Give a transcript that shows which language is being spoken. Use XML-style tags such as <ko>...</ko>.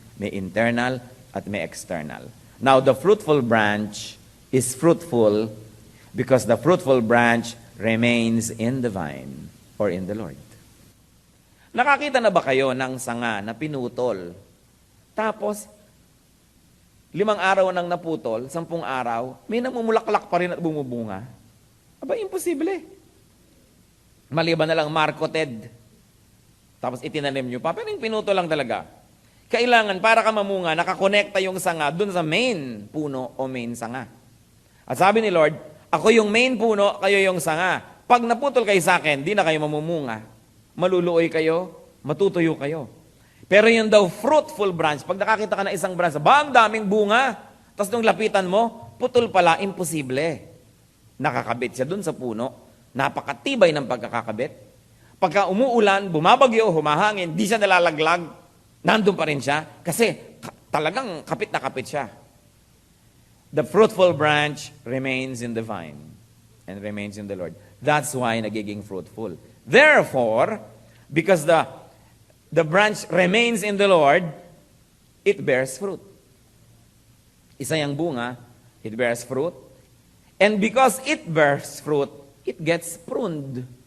<tl>May internal at may external.</tl> <en>Now, the fruitful branch is fruitful because the fruitful branch remains in the vine or in the Lord.</en> <tl>Nakakita na ba kayo ng sanga na pinutol? Tapos, 5 araw nang naputol, 10 araw, may namumulaklak pa rin at bumubunga? Aba, imposible. Maliban na lang marketed. Tapos itinanim nyo pa, pero yung pinutol lang talaga. Kailangan, para ka mamunga, nakakonekta yung sanga dun sa main puno o main sanga. At sabi ni Lord, ako yung main puno, kayo yung sanga. Pag naputol kayo sa akin, di na kayo mamumunga. Maluluoy kayo, matutuyo kayo. Pero yung daw fruitful branch, pag nakakita ka ng isang branch, ang daming bunga. Tapos nung lapitan mo, putol pala, imposible. Nakakabit siya dun sa puno. Napakatibay ng pagkakakabit. Pagka umuulan, bumabagyo, humahangin, di siya nalalaglag. Nandun pa rin siya kasi talagang kapit na kapit siya.</tl> <en>The fruitful branch remains in the vine and remains in the Lord. That's why</en> <tl>nagiging</tl> <en>fruitful. Therefore, because the branch remains in the Lord, it bears fruit.</en> <tl>Isa yung bunga,</tl> <en>it bears fruit. And because it bears fruit, it gets pruned.</en>